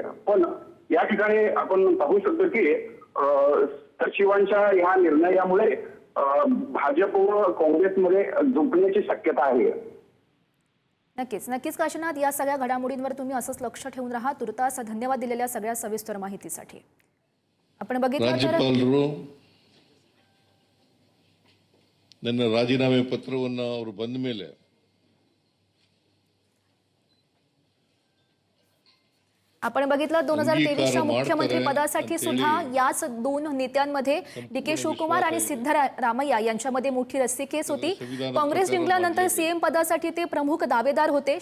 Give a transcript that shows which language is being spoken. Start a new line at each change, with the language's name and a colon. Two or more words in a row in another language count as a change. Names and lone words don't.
Marathi: पण या ठिकाणी आपण पाहू शकतो की सचिवांच्या ह्या निर्णयामुळे भाजप व काँग्रेसमध्ये झुंपण्याची शक्यता आहे. नक्कीच नक्कीच काशीनाथ, या सगळ्या घडामोडींवर तुम्ही असंच लक्ष ठेवून राहा. तुर्तास धन्यवाद दिलेल्या सगळ्या सविस्तर माहितीसाठी. आपण बघितलं तर
Kannada: ರಾಜ್ಯಪಾಲರು ನನ್ನ ರಾಜೀನಾಮೆ ಪತ್ರವನ್ನು ಅವರು ಬಂದ ಮೇಲೆ
Marathi: आपण बघितलं 2023च्या अंगीकार मुख्यमंत्री
Kannada: ಮಾಡ್ತಾರೆ
Marathi: पदासाठी
Kannada: ಅಂತ
Marathi: सुद्धा
Kannada: ಹೇಳಿ
Marathi: याच 2 नेत्यांमध्ये DK शिवकुमार आणि सिद्धरामय्या यांच्यामध्ये मोठी रस्सीखेच होती. काँग्रेस जिंकल्यानंतर सीएम पदासाठी ते प्रमुख दावेदार होते.